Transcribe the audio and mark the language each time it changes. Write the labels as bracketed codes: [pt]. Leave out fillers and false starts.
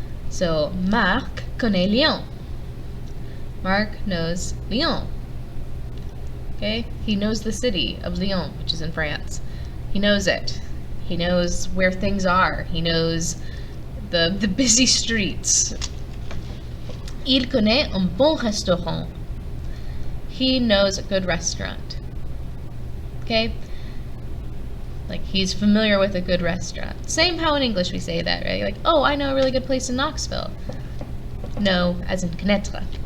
[en] So, Marc connaît Lyon. Marc knows Lyon. Okay? He knows the city of Lyon, which is in France. He knows it. He knows where things are. He knows the busy streets. [fr] Il connaît un bon restaurant. [en] He knows a good restaurant. Okay? Like, he's familiar with a good restaurant. Same how in English we say that, right? Like, oh, I know a really good place in Knoxville. No, as in connaître.